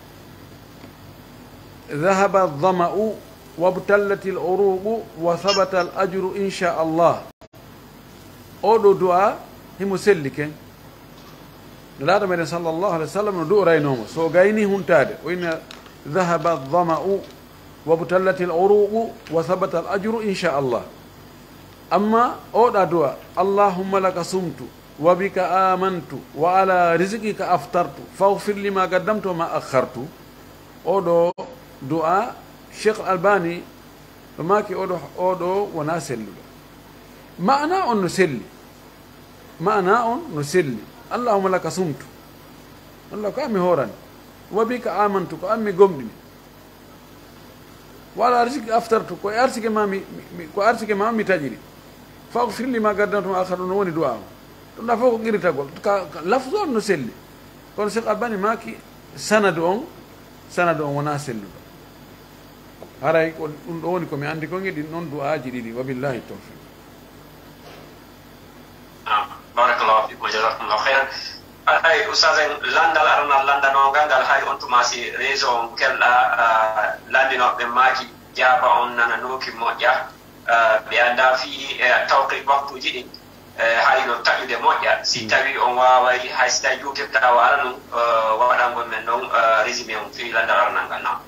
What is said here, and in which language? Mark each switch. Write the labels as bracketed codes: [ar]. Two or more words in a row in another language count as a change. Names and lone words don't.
[ar] ذهب الظمأ وابتلت العروق وثبت الأجر إن شاء الله [ff] oɗo du'a himo selli ken nelaɗo meɗen [ar] صلى الله عليه وسلم [ff] no du'oraynomo so gayni huntade o inna [ar] ذهب الظمأ وابتلت العروق وثبت الأجر إن شاء الله [ff] amma oɗa du'a [ar] اللهم لك صمت وبك آمنت وعلى رزقك أفطرت فاغفر لي ما قدمت وما أخرت [ff] oɗo du'a cheikh albani ɗo maki oɗo wona selluɗo ma'ana on no selli [ar] اللهم لك صمت [ff] allah ko ammi horani [ar] وبك آمنت [ff] ko ammi gomɗini [ar] وعلى رزقك أفطرت [ff] ko arsiki ma mi tajiri [ar] فاغفر لي ما قدمت أخرت [ff] no woni du'a to da foko giritagol ka lafzu on no selli kono Cheikh Albani maki sanadu on wona selluɗo haray ko ɗum ɗo woni komi andi ko giɗi noon du'aji ɗiɗi [ar] وبالله التوفيق. بارك الله فيكم جزاكم الله خيرا. [ff] ay ustaz en landal arana landanogal ngal hay on tumasi réseau on kelɗa landinoɓe maaki jaaba on nana nooki moƴƴa ɓe anda fi tawqit waktuji ɗin hayno taƴude moƴƴa si tawi on waway hay si tawi juutebta wala ɗum waɗangol men noon résumé on fi landal aranal ngal nam